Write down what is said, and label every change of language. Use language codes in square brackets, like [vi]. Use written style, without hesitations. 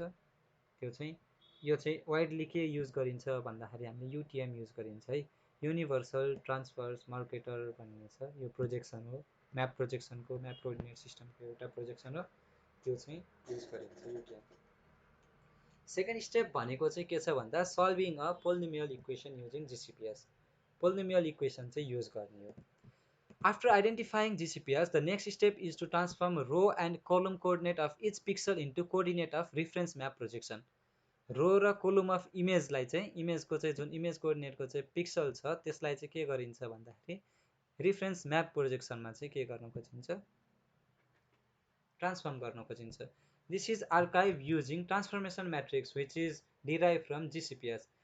[ne] त्यो चाहिँ यो चाहिँ वाइडली के युज गरिन्छ भन्दाखेरि हामीले युटिएम युज गरिन्छ है, युनिभर्सल ट्रान्सफर्स मार्केटर भन्ने छ, यो प्रोजेक्सन हो, म्याप प्रोजेक्सनको म्याप कोअर्डिनेट सिस्टमको एउटा प्रोजेक्सन हो, त्यो चाहिँ युज गरिन्छ युटिएम। सेकेन्ड स्टेप भनेको चाहिँ के छ भन्दा [en] Solving a polynomial equation using GCPs. [ne] Polynomial equation चाहिँ युज गर्ने हो। [en] After identifying GCPS, the next step is to transform row and column coordinate of each pixel into coordinate of reference map projection. [ne] रो र column of इमेजलाई चाहिँ इमेजको चाहिँ जुन image कोअर्डिनेटको चाहिँ pixel छ त्यसलाई चाहिँ के गरिन्छ भन्दाखेरि रिफरेन्स म्याप प्रोजेक्सनमा चाहिँ के गर्न खोजिन्छ, ट्रान्सफर्म गर्न खोजिन्छ। [en] This is archive using transformation matrix which is derive from GCPs.